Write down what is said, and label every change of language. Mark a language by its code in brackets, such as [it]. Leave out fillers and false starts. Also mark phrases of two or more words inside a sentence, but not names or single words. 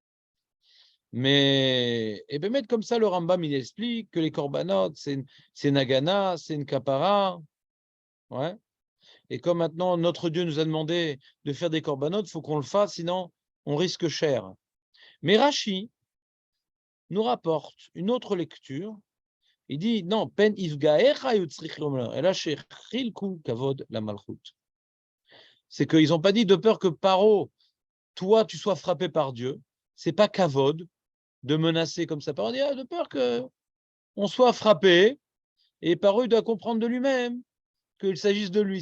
[fr] Mais, et bien, comme ça, le Rambam, il explique que les corbanotes, c'est Nagana, c'est une kapara. Ouais. Et comme maintenant, notre Dieu nous a demandé de faire des corbanotes, il faut qu'on le fasse, sinon on risque cher. Mais Rashi nous rapporte une autre lecture. Il dit, [he] non, פן יפגעך היה צריך לומר, et là, שחלקו כבוד למלכות. [fr] C'est qu'ils n'ont pas dit de peur que Paro, toi, tu sois frappé par Dieu. C'est pas kavod de menacer comme ça. Paro dit, de peur qu'on soit frappé, et Paro, il doit comprendre de lui-même qu'il s'agisse de lui.